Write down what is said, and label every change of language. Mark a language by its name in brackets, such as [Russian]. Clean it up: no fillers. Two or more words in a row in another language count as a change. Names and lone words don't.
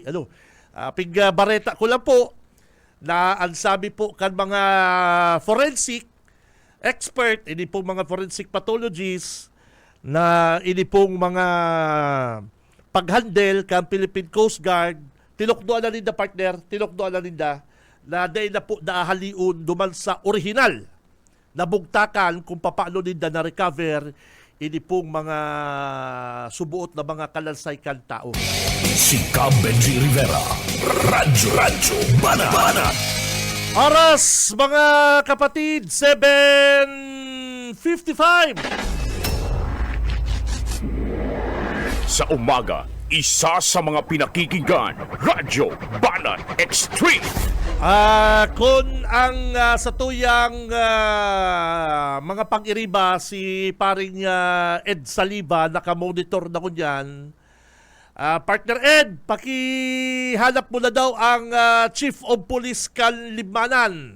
[Bikol] Pig bareta ko lang po na ang sabi po kan mga [English] forensic expert, [Bikol] ini pong mga [English] forensic pathologists, [Bikol] na ini pong mga paghandle kan Philippine Coast Guard, tinukdoan na ninda, partner, na dahil na po naahaliun duman sa original na bugtakan kung paano ninda na-recover ini pong mga subuot na mga kalansay kan tao. Si Cam Benji Rivera, Radyo Banat. Oras, mga kapatid, 7:55. [Filipino] Sa umaga, isa sa mga pinakikinggan, Radyo Banat Extreme. [Bikol] Kung ang sa tuyang mga pang-iriba, si paring Ed Saliba, nakamonitor na ko dyan. Partner Ed, pakihanap mo na daw ang Chief of Police Kanlibanan.